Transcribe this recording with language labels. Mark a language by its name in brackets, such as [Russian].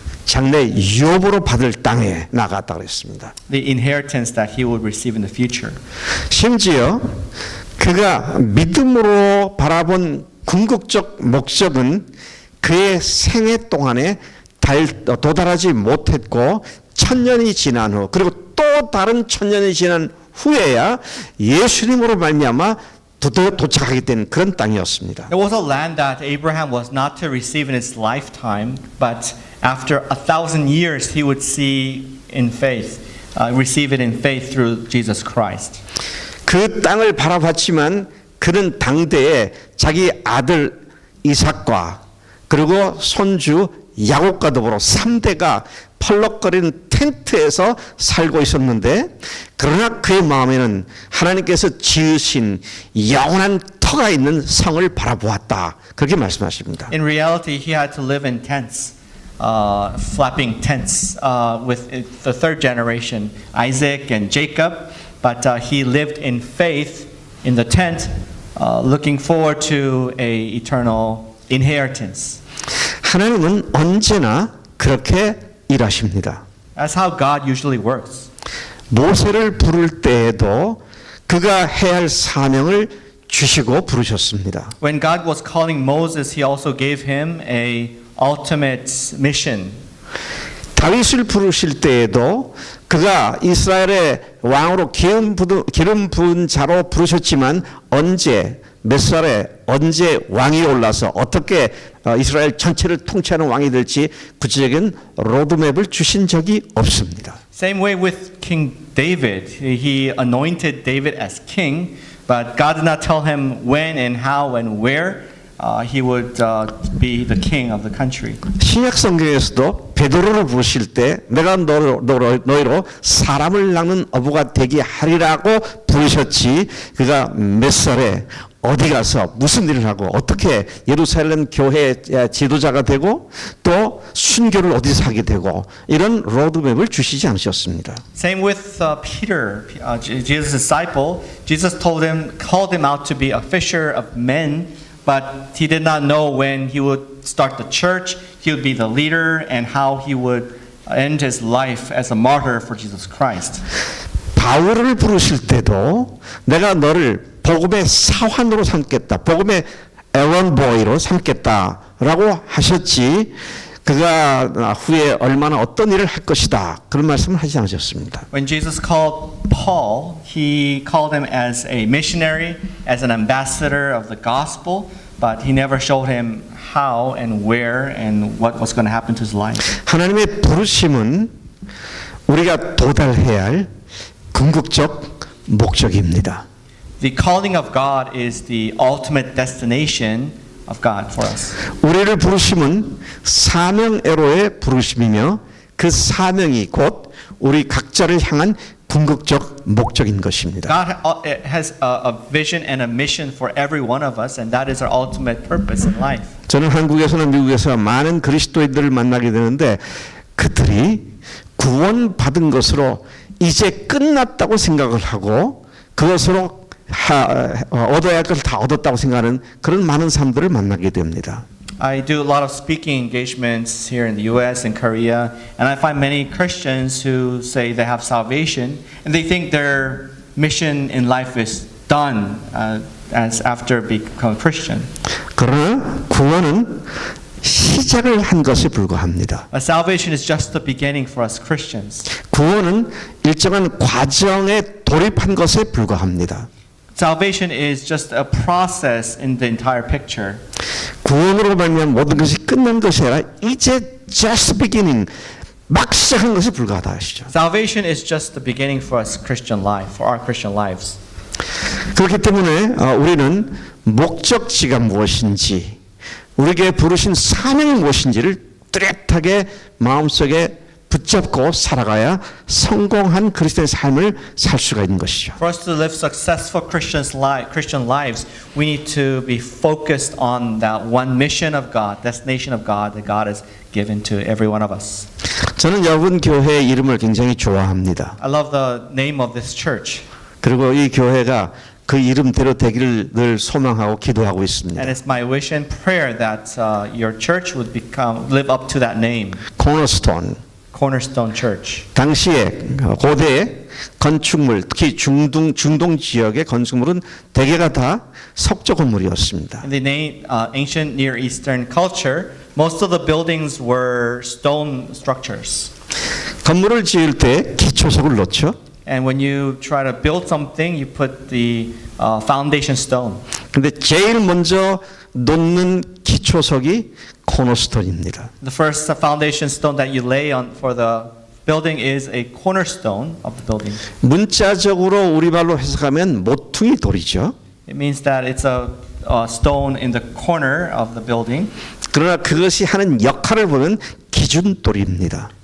[Korean] 장래 유업으로 받을 땅에 나갔다 그랬습니다. [English] The inheritance that he would receive in the future. [Korean] 심지어 그가 믿음으로 바라본 궁극적 목적은 그의 생애 동안에 도달하지 못했고 1000년이 지난 후 그리고 또 다른 1000년이 지난 후에야 예수님으로 말미암아 도착하게 된 그런 땅이었습니다. [English] It was a land that Abraham was not to receive in his lifetime, but after 1,000 years he would see in faith, receive it in faith through Jesus Christ. [Korean] 그 땅을 바라봤지만 그는 당대에 자기 아들 이삭과 그리고 손주 야곱과 더불어 3대가 펄럭거리는 텐트에서 살고 있었는데 그러나 그의 마음에는 하나님께서 지으신 영원한 터가 있는 성을 바라보았다. 그렇게 말씀하십니다. [English] In reality, he had to live in tents, flapping tents, with the third generation, Isaac and Jacob. But he lived in faith in the tent, looking forward to a eternal inheritance. [Korean] 하나님은 언제나 그렇게 일하십니다. [English] That's how God usually works. [Korean] 모세를 부를 때에도 그가 해야 할 사명을 주시고 부르셨습니다. [English] When God was calling Moses, he also gave him a ultimate mission. [Korean] 다윗을 부르실 때에도 그가 이스라엘의 왕으로 기름 부은 자로 부르셨지만 언제 몇 살에 언제 왕이 올라서 어떻게 이스라엘 전체를 통치하는 왕이 될지 구체적인 로드맵을 주신 적이 없습니다. [English] Same way with King David. He anointed David as king, but God did not tell him when and how and where he would be the king of the country. [Korean] 신약 성경에서도 베드로를 부르실 때 내가 너희로 사람을 낚는 어부가 되게 하리라고 부르셨지 그가 몇 살에 어디 가서 무슨 일을 하고 어떻게 예루살렘 교회 지도자가 되고 또 순교를 어디서 하게 되고 이런 로드맵을 주시지 않으셨습니다. [English] Same with Peter, Jesus' disciple. Jesus called him out to be a fisher of men, but he did not know when he would start the church, he would be the leader, and how he would end his life as a martyr for Jesus Christ. [Korean] 바울을 부르실 때도 내가 너를 복음의 사환으로 삼겠다. 복음의 에런보이로 삼겠다라고 하셨지. 그가 후에 얼마나 어떤 일을 할 것이다. 그런 말씀을 하지 않으셨습니다. [English] When Jesus called Paul, he called him as a missionary, as an ambassador of the gospel, but he never showed him how and where and what was going to happen to his life. [Korean] 하나님의 부르심은 우리가 도달해야 할 궁극적 목적입니다. [English] The calling of God is the ultimate destination of God for us. [Korean] 우리를 부르심은 사명애로의 부르심이며 그 사명이 곧 우리 각자를 향한 궁극적 목적인 것입니다. [English] God has a vision and a mission for every one of us, and that is our ultimate purpose in life. [Korean] 저는 한국에서나 미국에서 많은 그리스도인들을 만나게 되는데 그들이 구원받은 것으로 이제 끝났다고 생각을 하고 그것으로 얻어야 할 것을 다 얻었다고 생각하는 그런 많은 사람들을 만나게 됩니다. [English] I do a lot of speaking engagements here in the US and Korea, and I find many Christians who say they have salvation and they think their mission in life is done as after becoming Christian. [Korean] 그러나 구원은 시작을 한 것에 불과합니다. [English] Salvation is just the beginning for us Christians. [Korean] 구원은 일정한 과정에 돌입한 것에 불과합니다. [English] Salvation is just a process in the entire picture. [Korean] 구원으로 말미암아 모든 것이 끝난 것이 아니라 이제 [English] just beginning [Korean] 막 시작한 것에 불과하다 하시죠. [English] Salvation is just the beginning for us Christian life, for our Christian lives. [Korean] 그렇기 때문에 우리는 목적지가 무엇인지 우리에게 부르신 사명이 무엇인지를 뚜렷하게 마음속에 붙잡고 살아가야 성공한 그리스도의 삶을 살 수가 있는 것이죠. [English] For us to live successful Christian lives, we need to be focused on that one mission of God, destination of God that God has given to every one of us. [Korean] 저는 여러분 교회의 이름을 굉장히 좋아합니다. [English] I love the name of this church. [Korean] 그리고 이 교회가 그 이름대로 되기를 늘 소망하고 기도하고 있습니다. [English] And it's my wish and prayer that your church would live up to that name. [Korean] 코너스톤. [English] Cornerstone Church. [Korean] 당시에 고대 건축물, 특히 중동 지역의 건축물은 대개가 다 석조 건물이었습니다. [English] In the ancient Near Eastern culture, most of the buildings were stone structures. [Korean] 건물을 지을 때 기초석을 놓죠. [English] And when you try to build something, you put the foundation stone. [Korean] 근데 제일 먼저 놓는 기초석이 코너스톤입니다. [English] The first foundation stone that you lay on for the building is a cornerstone of the building. [Korean] 문자적으로 우리말로 해석하면 모퉁이 돌이죠. [English] It means that it's a stone in the corner of the building. [Korean] 그러나 그것이 하는 역할을 보면 기준돌입니다.